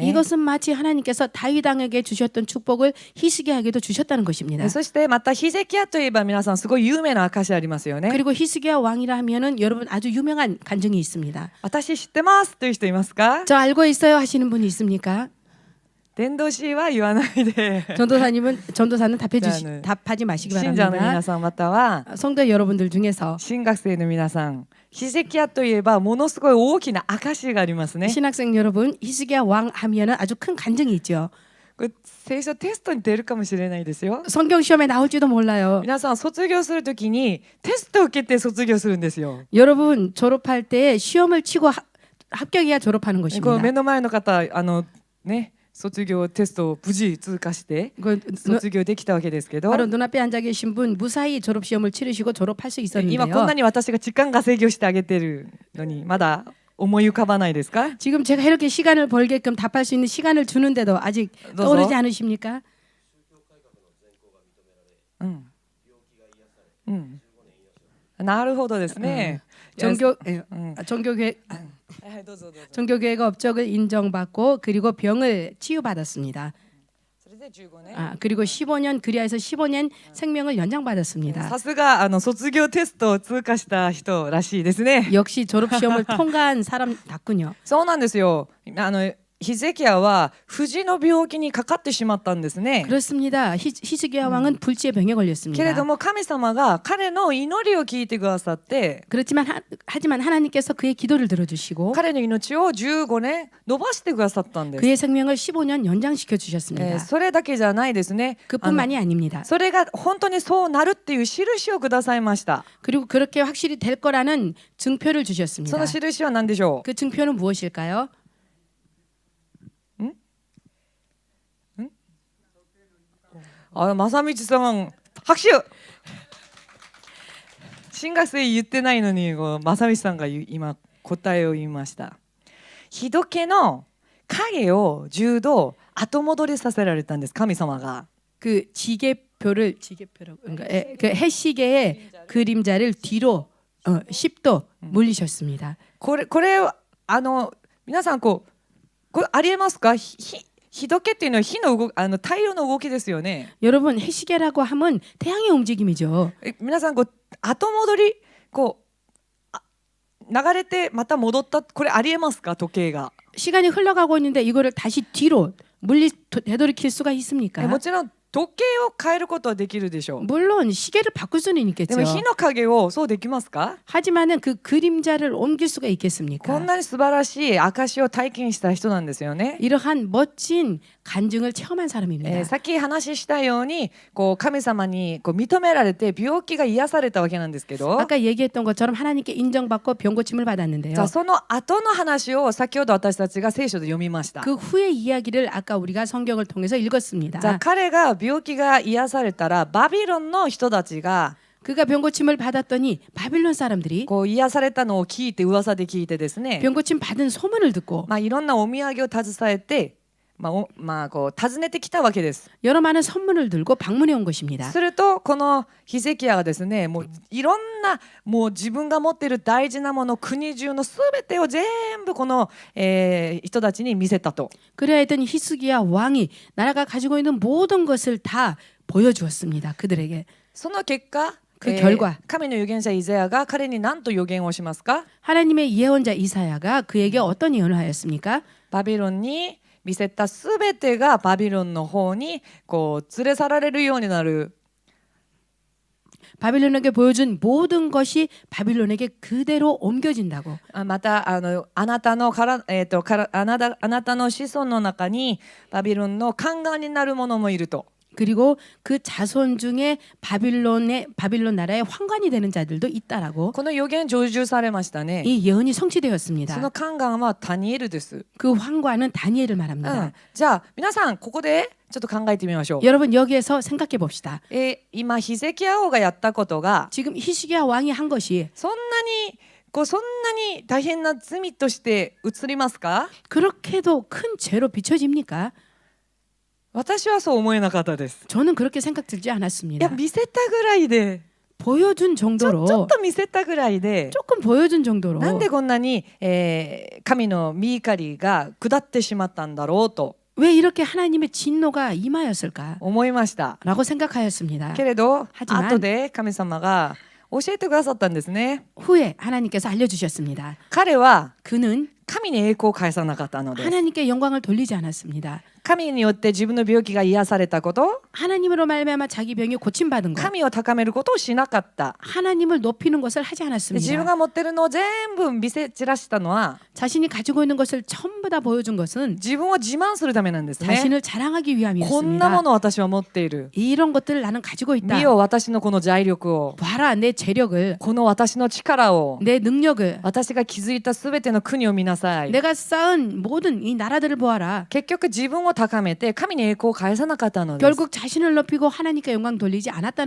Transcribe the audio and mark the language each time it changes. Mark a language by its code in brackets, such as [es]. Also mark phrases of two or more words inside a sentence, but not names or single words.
[ko] 이것은 마치 하나님께서 다윗 왕에게 주셨던 축복을 히스기야에게도 주셨다는 것입니다. [ja] そしてまたヒゼキヤといえば皆さんすごい有名な証ありますよね。 [ko] 그리고 히스기야 왕이라 하면은 여러분 아주 유명한 간증이 있습니다. [ja] 私知ってますという人いますか？ [ko] 저 알고 있어요 하시는 분이 있습니까? [ja] 伝道師は言わないで [ko] 전도사는 네. 답하지 마시기 [ja] 信者の [ko] 바랍니다. [ja] 皆さんまたは [ko] 성도 여러분들 중에서 [ja] 新学生の皆さん、ヒゼキヤといえばものすごい大きな証がありますね。 [ko] 신학생 여러분 히스기야 왕 하면은 아주 큰 간증이 있죠. [ja] これ聖書テストに出るかもしれないですよ。 [ko] 성경 시험에 나올지도 몰라요. [ja] 皆さん卒業するときにテストを受けて卒業するんですよ。 [ko] 여러분 졸업할 때 시험을 치고 합격해야 졸업하는 [ja] こう [ko] 것입니다. [ja] 目の前の方ね、卒業テストを無事通過して卒業できたわけですけど、 [ko] 바로 눈앞에 앉아 계신 분 무사히 졸업 시험을 치르시고 졸업할 수 [ja] 今こん [ko] 있었는데요. [ja] なに私が時間稼ぎをしてあげてるのにまだ思い浮かばないですか？ [ko] 지금 제가 이렇게 시간을 벌게끔 답할 수 있는 시간을 주는데도 아직 떠오르지 않으십니까? [ja] なるほどですね。 [ko] 종교교회가 업적을 인정받고 그리고 병을 치유받았습니다. [ja] それで15年。 [ko] 그리고 15년 그리하여서 15년 생명을 연장받았습니다. [ja] さすが卒業テストを通過した人らしいですね。 [ko] 역시 졸업 시험을 통과한 사람답군요. [ja] そうなんですよ。ヒゼキヤは不治の病気にかかってしまったんですね。 [ko] 그렇습니다. 히스기야 왕은 불치의 병에 [ja] けれ [ko] 걸렸습니다. [ja] ども神様が彼の祈りを聞いてくださって、 [ko] 하지만 하나님께서 그의 기도를 들어주시고 [ja] 彼の命を15年伸ばしてくださったんです。 [ko] 그의 생명을 15년 연장시켜 주셨습니다. [ja] それだけじゃないですね。 [ko] 그뿐만이 아닙니다. [ja] それが本当にそうなるっていう印をくださいました。 [ko] 그리고 그렇게 확실히 될 거라는 증표를 [ja] そ [ko] 주셨습니다. [ja] の印は何でしょう？ [ko] 그 증표는 무엇일까요? 아, [ja] 마사미치さん拍手。新学生言ってないのに正道さんが今答えを言いました。日時の影を10度後戻りさせられたんです、神様が。 [ko] 그 지게표라고 그러니까 그 해시계의 그림자를 뒤로 10도 물리셨습니다. [ja] これ皆さんこれありえますか？日時っていうのは火の動き、太陽の動きですよね。 [ko] 여러분 해시계라고 하면 태양의 움직임이죠. [ja] 皆さん後戻り流れてまた戻った、これありえますか？時計が [ko] 시간이 흘러가고 있는데 이거를 다시 뒤로 되돌이킬 수가 있습니까? [ja] もちろん時計を変えることはできるでしょう。 [ko] 물론 시계를 바꿀 수는 [ja] で [ko] 있겠죠. [ja] も火の影をそうできますか？ [ko] 하지만은 그 그림자를 옮길 수가 있겠습니까? [ja] こんなに素晴らしい証を体験した人なんですよね。 [ko] 이러한 멋진 간증을 체험한 사람입니다. [ja] さっき話したように神様に認められて病気が癒されたわけなんですけど、 [ko] 아까 얘기했던 것처럼 하나님께 인정받고 병 고침을 받았는데요. [ja] じゃあその後の話を先ほど私たちが聖書で読みました。 [ko] 그 후의 이야기를 아까 우리가 성경을 통해서 읽었습니다. [ja] じゃあ彼が病気が癒されたらバビロンの人たちが [ko] 그가 병 고침을 받았더니 바빌론 사람들이 [ja] 癒されたのを聞いて噂で聞いてですね、 [ko] 병 고침 받은 소문을 듣고 [ja] いろんなお土産を携えて訪ねてきたわけです。 [ko] 여러 많은 선물을 들고 방문해 온 것입니다. [ja] するとこのヒゼキヤがですね、もういろんな自分が持っている大事なもの、国中のすべてを全部この、人たちに見せたと。 [ko] 그래야 했더니 히스기야 왕이 나라가 가지고 있는 모든 것을 다 보여주었습니다. 그들에게. [ja] その結果、 [ko] 그 결과 [ja] 神の預言者イザヤが彼に何と預言をしますか？ [ko] 하나님의 예언자 이사야가 그에게 어떤 예언을 하였습니까? [ja] バビロンに見せたすべてがバビロンの方に連れ去られるようになる。 [ko] 바빌론에게 보여준 모든 것이 바빌론에게 그대로 옮겨진다고. [ja] またあなたのあなたの子孫の中にバビロンの宦官になる者もいると。 [ko] 그리고 그 자손 중에 바빌론 나라의 황관이 되는 자들도 있다라고. [ja] この預言成就されましたね。 [ko] 이 예언이 [ja] その [ko] 성취되었습니다. [ja] 宦官はダニエルです。 [ko] 그 황관은 다니엘을 말합니다. [ja] じゃあ皆さんここでちょっと考えてみましょう。 [ko] 여러분 여기에서 생각해 봅시다. [ja] 今ヒゼキヤ王がやったことが [ko] 지금 히스기야 왕이 한 것이 [ja] そんなに大変な罪として映りますか？ [ko] 그렇게도 큰 죄로 비춰집니까? [ja] 私はそう思えなかったです。 [ko] 저는 그렇게 생각 들지 [ja] いや [ko] 않았습니다. [ja] 見せたぐらいで [ko] 보여준 [ja] ちょっ [ko] 정도로 [ja] と見せたぐらいで [ko] 조금 보여준 정도로 [ja] なんでこんなに、神の御怒りが下ってしまったんだろうと [ko] 왜 이렇게 하나님의 진노가 임하였을까? [ja] 思いました。 [ko] 라고 생각하였습니다. [ja] けれど [ko] 하지만 [ja] 後で神様が教えてくださったんですね。 [ko] 후에 하나님께서 알려주셨습니다. [ja] 彼は [ko] 그는 [ja] 神に栄光を返さなかったのです。 [ko] 하나님께 영광을 돌리지 않았습니다. [ja] 神によって自分の病気が癒されたこと、 [ko] 하나님으로 말미암아 자기 병이 고침받은 것, [ja] 神を高めることをしなかった。 [ko] 하나님을 높이는 것을 하지 [ja] 自分 [ko] 않았습니다. [ja] が持ってるのを全部見せ散らしたのは [ko] 자신이 가지고 있는 것을 전부 다 보여준 것은 [ja] 自分を自慢するためなんですね。 [ko] 자신을 자랑하기 [ja] こんなも [ko] 위함이었습니다. [ja] のを私は持っている。 [ko] 이런 것들을 나는 가지고 있다. [ja] 見よ私のこの財力を、 [ko] 봐라 내 재력을, [ja] この私の力を、 [ko] 내 능력을, [ja] 私が築いたすべての国を見なさい。 [ko] 내가 쌓은 모든 이 나라들을 보아라. [ja] 結局自分を高めて神に栄光を返さなかったのです。 [ko] 결국 자신을 높이고 하나님께 영광 돌리지 않았다는